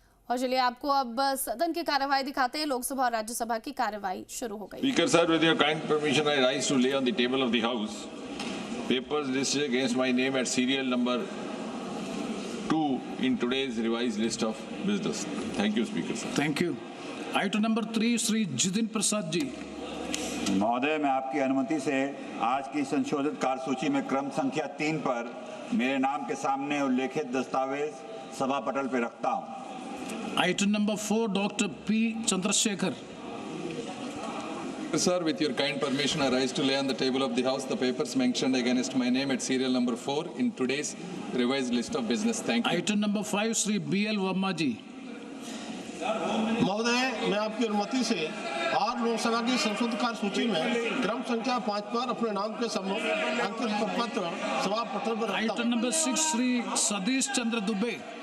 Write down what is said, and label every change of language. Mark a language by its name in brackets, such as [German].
[Hindi] और चलिए आपको अब सदन की कार्यवाही दिखाते हैं। लोकसभा और राज्यसभा की कार्यवाही शुरू हो गई। [English] Speaker sir, with your kind permission, I rise to lay on the table of the House papers listed against my name at serial number 2 in today's revised list of business. Thank you, Speaker sir. Thank you. Item number 3, Shri Jiten Prasad ji. [Hindi] महोदय, मैं आपकी अनुमति से आज की संशोधित कार्यसूची में क्रम संख्या 3 पर मेरे नाम के सामने उल्लेखित दस्तावेज सभा पटल पर रखता हूं। [English] Item number 4, Dr. P. Chandrasekhar. Sir, with your kind permission, I rise to lay on the table of the House the papers mentioned against my name at serial number 4 in today's revised list of business. Thank you. Item number 5, Shri B.L. Verma ji. [Hindi] महोदय, मैं आपकी अनुमति से आज लोकसभा की संशोधित कार्यसूची में क्रम संख्या 5 पर अपने नाम के अंकित पत्र सभा पटल पर रखता हूं। [English] Item number 6, Shri Sadish Chandra Dubey.